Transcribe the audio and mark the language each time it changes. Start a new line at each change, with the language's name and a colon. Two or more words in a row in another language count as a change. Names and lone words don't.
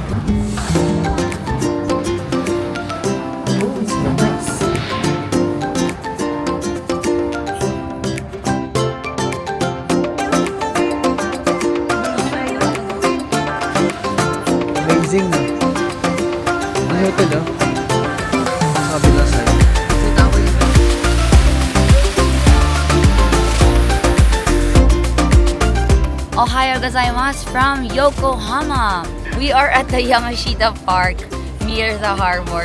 English: Oh, it's so nice. Amazing na.
Filipino: Ano ito daw? Sabi na sa'yo.
Japanese: おはようございます
English: from Yokohama. We are at the Yamashita Park near the harbor.